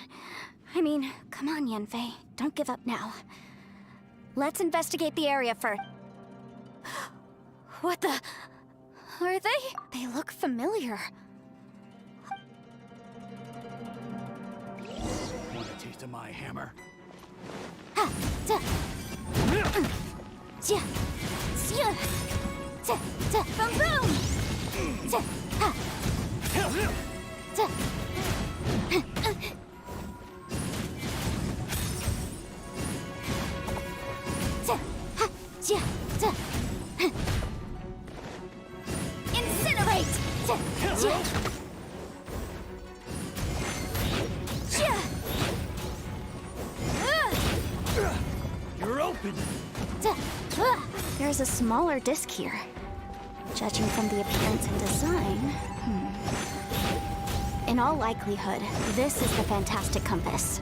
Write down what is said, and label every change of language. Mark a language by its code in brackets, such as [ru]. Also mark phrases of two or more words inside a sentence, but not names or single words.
[en] I mean, come on, Yanfei. Don't give up now. Let's investigate the area first. What the... Are they? They look familiar. Want a taste of my hammer? Ha! Ta! Ja! Sia! Ta! Ta! Boom! Boom! Ta! Ha! Ta! Ta! Ha! Ja! Ta! Incinerate! Ta! Ja! Ja! You're open! There's a smaller disc here. Judging from the appearance and design... In all likelihood, this is the Fantastic Compass.